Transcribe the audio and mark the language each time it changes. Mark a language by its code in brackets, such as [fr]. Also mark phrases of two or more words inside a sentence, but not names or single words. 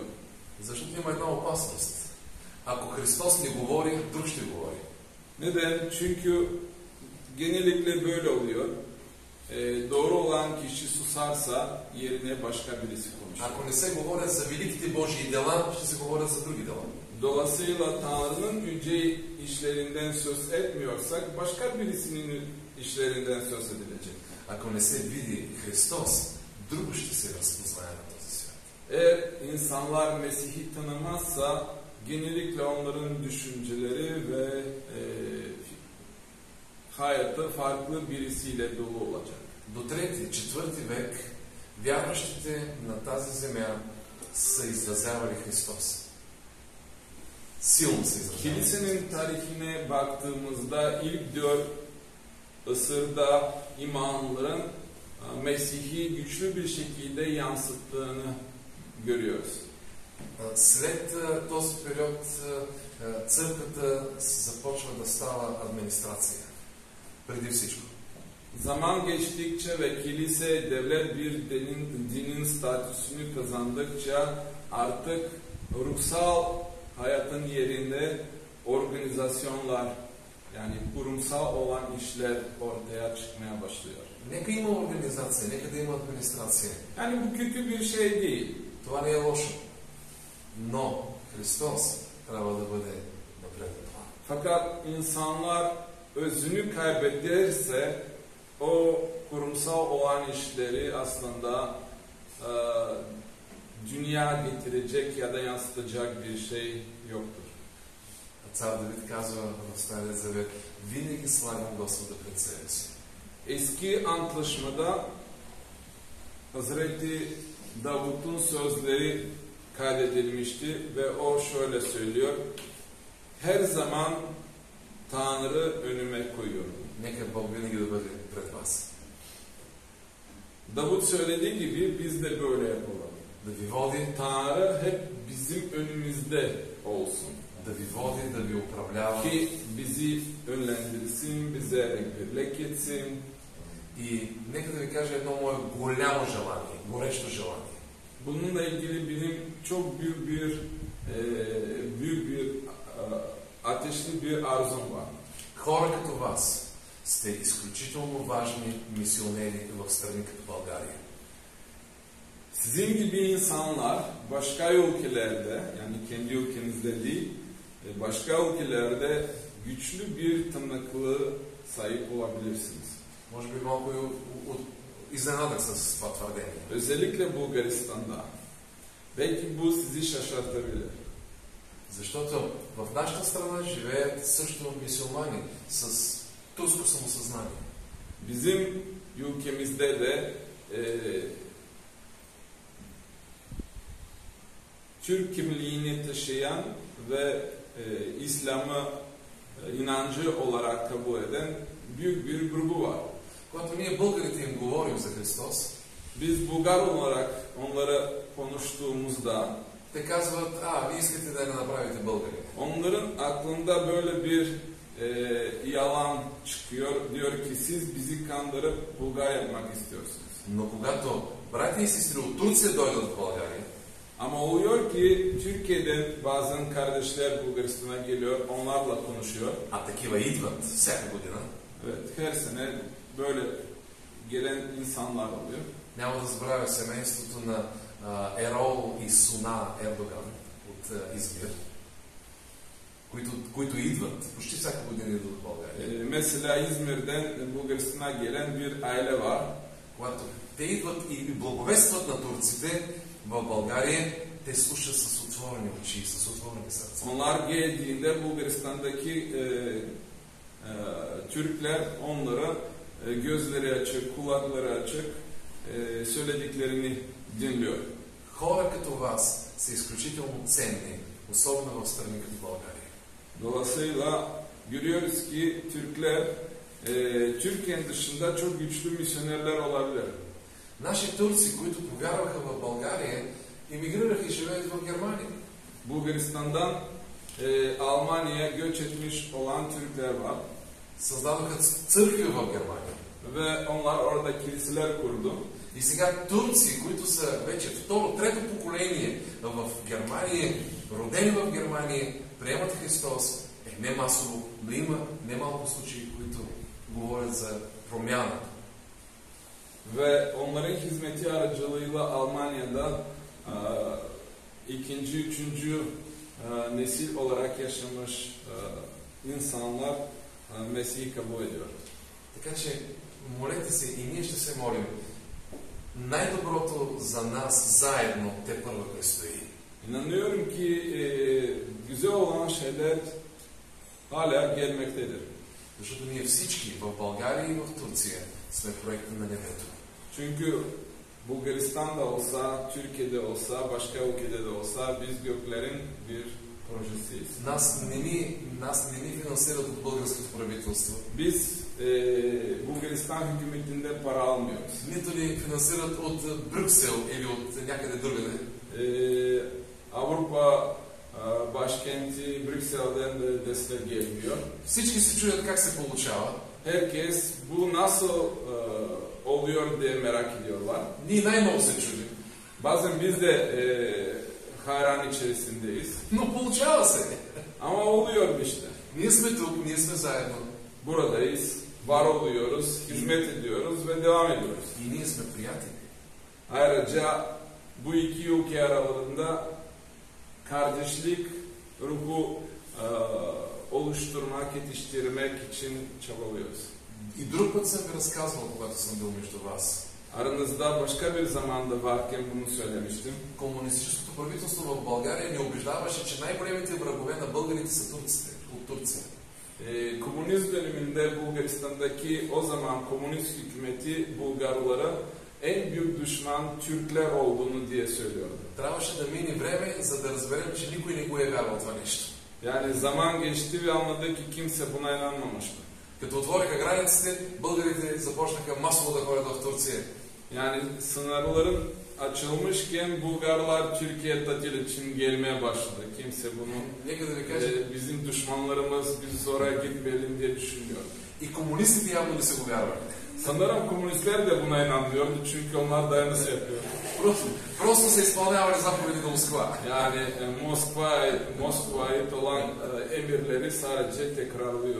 [bg] Защото има една опасност. Ако Христос не говори, друг ще говори. [tr] Neden? Çünkü genellikle böyle oluyor. Doğru olan kişi susarsa yerine başka birisi konuşur. [bg] Ако не се говорят за великите Божии дела, ще се говорят за други дела. [tr] Dolayısıyla Tanrı'nın yüce işlerinden söz etmiyorsak başka birisinin işlerinden söz edilecek. [bg] Ако не се види Христос, друго ще се разпознае на този свят. [tr] Eğer insanlar Mesih'i tanımazsa genellikle onların düşünceleri ve hayatı farklı birisiyle dolu olacak. [bg] До 3-4 век вярващите на тази земя са изразявали Христос. силно се изразява. [tr] Kilisenin tarihine baktığımızda ilk 4 asırda imanların Mesih'i güçlü bir şekilde yansıttığını görüyoruz. [bg] След този период църквата започва да става администрация. Преди всичко. [tr] Zaman geçtikçe ve kilise devlet bir dinin statüsünü kazandıkça artık ruhsal hayatın yerinde organizasyonlar, yani kurumsal olan işler ortaya çıkmaya başlıyor. [bg] Нека има организация, нека да има администрация. [tr] Yani bu kötü bir şey değil. [bg] Това не е лошо. Но Христос трябва да бъде на преден план. [tr] Fakat insanlar özünü kaybederse o kurumsal olan işleri aslında dünya getirecek ya da yansıtacak bir şey yoktur. [bg] Цар Давид казва в Стария Завет: винаги слагам Господа пред себе си. [tr] Eski Antlaşmada Hazreti Davut'un sözleri kaydedilmişti ve o şöyle söylüyor: her zaman Tanrı önüme koyuyorum. [bg] Нека Бог винаги да бъде пред вас. [tr] Davut söylediği gibi biz de böyle yapalım. [bg] Да ви води, [tr] Tanrı hep bizim önümüzde olsun. [bg] да ви води, да ви управлява [tr] Ki bizi önlendirsin, bize rehberlik etsin. [bg] и нека да ви кажа едно мое голямо желание, горещо желание. [tr] Bununla ilgili benim çok büyük bir ateşli bir arzum var. [bg] Хора като вас сте изключително важни мисионери в страни като България. [tr] Sizin gibi insanlar başka ülkelerde, yani kendi ülkenizde değil, başka ülkelerde güçlü bir tanıklığı sahip olabilirsiniz. [bg] Може би малко изненадах с това твърдение. [tr] Özellikle Bulgaristan'da. Belki bu sizi şaşırtabilir. [bg] Защото в нашата страна живеят също мюсюлмани с турско самосъзнание. [tr] Bizim ülkemizde de Türk kimliğini taşıyan ve İslam'ı inancı olarak kabul eden büyük bir grubu var. [bg] Когато ние българите им говорим за Христос, [tr] Biz Bulgar olarak onlara konuştuğumuzda [bg] те казват: вие искате да не направите българи. [tr] onların aklında böyle bir yalan çıkıyor. Diyor ki siz bizi kandırıp Bulgar yapmak istiyorsunuz. [bg] Но когато братя и сестри от Турция дойдат в България, [tr] Ama oluyor ki Türkiye'den bazen kardeşler Bulgaristan'a geliyor, onlarla konuşuyor. [bg] а такива идват всяка година, [tr] Evet, her sene böyle gelen insanlar oluyor. [bg] няма да забравя семейството на Ерол и Суна Ердоган от Измир, които идват, почти всяка година идват в България. [tr] Mesela İzmir'den Bulgaristan'a gelen bir aile var. [bg] Когато те идват и благовестват на турците в България, те слушат с отворени очи, с отворени сърца. [tr] Onlar geldiğinde Bulgaristan'daki Türkler onlara gözleri açık, kulakları açık söylediklerini dinliyor. [bg] Хора като вас са изключително ценни, особено в страни като България. [tr] Dolayısıyla görüyoruz ki Türkler Türkiye'nin dışında çok güçlü misyonerler olabilir. [bg] Наши турци, които повярваха в България, емигрираха и живеят в Германия. [tr] Bulgaristan'dan Almanya'ya göç etmiş olan Türkler var. [bg] Създадоха църкви в Германия. [tr] Ve onlar orada kiliseler kurdu. [bg] И сега турци, които са вече второ, трето поколение в Германия, родени в Германия, приемат Христос. Не масово, но има немалко случаи, които говорят за промяна. [tr] Ve onların hizmeti aracılığıyla Almanya'da ikinci, üçüncü nesil olarak yaşamış insanlar Mesih'i kabul ediyor. [bg] Така че, молете се и ние ще се молим. Най-доброто за нас заедно те първа предстои. [tr] İnanıyorum ki güzel olan şeyler hala gelmektedir. [bg] Защото ние всички в България и в Турция сме проекти на небето. [tr] Çünkü Bulgaristan'da olsa, Türkiye'de olsa, başka ülkede de olsa biz göklerin bir projesiyiz. [bg] Нас не ни финансират от българското правителство. [tr] Biz Bulgaristan hükümetinden para almıyoruz. [bg] Нито ни финансират от Брюксел или от някъде другаде. [tr] Avrupa başkenti Brüksel'den de destek gelmiyor. [bg] Всички се чудят как се получава. [tr] Herkes bu nasıl oluyor diye merak ediyorlar. [bg] Ние най-много се чудим. [tr] Bazen biz de hayran içerisindeyiz. [bg] Но получава се. [tr] Ama oluyor işte. [bg] Ние сме тук, ние сме заедно. [tr] Buradayız, var oluyoruz, hizmet ediyoruz ve devam ediyoruz. [bg] И ние сме приятели. [tr] Ayrıca bu iki ülke aralarında kardeşlik ruhu oluşturmak, yetiştirmek için çabalıyoruz. [bg] И друг път съм ви разказвал, когато съм бил между вас. [tr] Aranızda başka bir zamanda varken bunu söylemiştim. [bg] Комунистическото правителство в България ни убеждаваше, че най-големите врагове на българите са турците, от Турция. [tr] Komünist döneminde Bulgaristan'daki o zaman komünist hükümeti Bulgarlara en büyük düşman Türkler olduğunu diye söylüyordu. [bg] Трябваше да мине време, за да разберем, че никой не го е вярвал това нещо. [tr] Yani zaman geçti ve anladı ki kimse buna inanmamıştı. [bg] Като отвориха границите, българите започнаха масово да ходят в Турция. [tr] Yani sınırların açılmışken Bulgarlar Türkiye tatil için gelmeye başladı. Kimse bunu [bg] Нека да ви кажа, [tr] bizim düşmanlarımız biz oraya gitmeyelim diye düşünmüyor. [bg] и комунистите явно не са го вярвали. [tr] Sanırım komünistler de buna inanmıyordu çünkü onlar dayanısı yapıyor. [bg] Просто са изпълнявали заповеди на Москва. [tr] Yani Moskova'ya ait olan emirleri sadece tekrarlıyor.